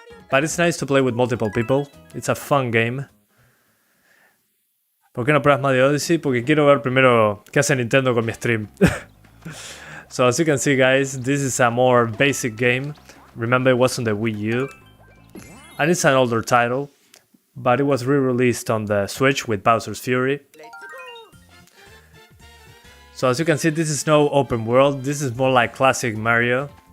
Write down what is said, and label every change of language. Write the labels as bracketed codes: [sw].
[en] But it's nice to play with multiple people. It's a fun game. [es] ¿Por qué no pruebas Mario Odyssey? Porque quiero ver primero qué hace Nintendo con mi stream. [en] So as you can see, guys, this is a more basic game. Remember, it was on the Wii U. And it's an older title, but it was re-released on the Switch with Bowser's Fury. So as you can see, this is no open world. This is more like classic Mario.